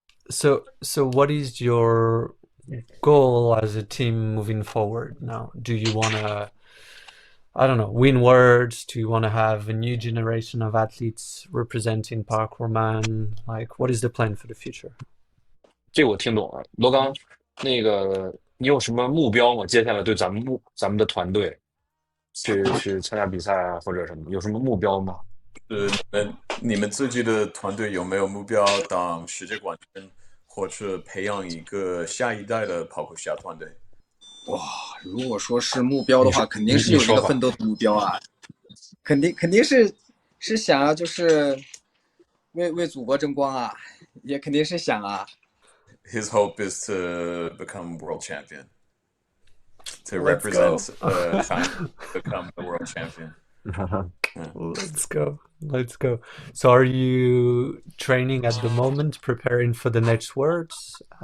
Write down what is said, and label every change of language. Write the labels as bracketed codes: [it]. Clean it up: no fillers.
[en] So what is your goal as a team moving forward now? Do you want to, I don't know, win worlds? Do you want to have a new generation of athletes representing ParkourMAN? Like, what is the plan for the future? [zh] 这个我听懂了，罗刚，那个你有什么目标吗？接下来对咱们的团队去参加比赛啊，或者什么，有什么目标吗？你们自己的团队有没有目标当世界冠军，或者培养一个下一代的跑酷侠团队？哇，如果说是目标的话，肯定是有这你说吧个奋斗的目标啊，肯定是想要就是为祖国争光啊，也肯定是想啊。 [en] His hope is to become world champion, to Let's represent go. China, become the world champion. Let's go. Let's go. So are you training at the moment, preparing for the next worlds?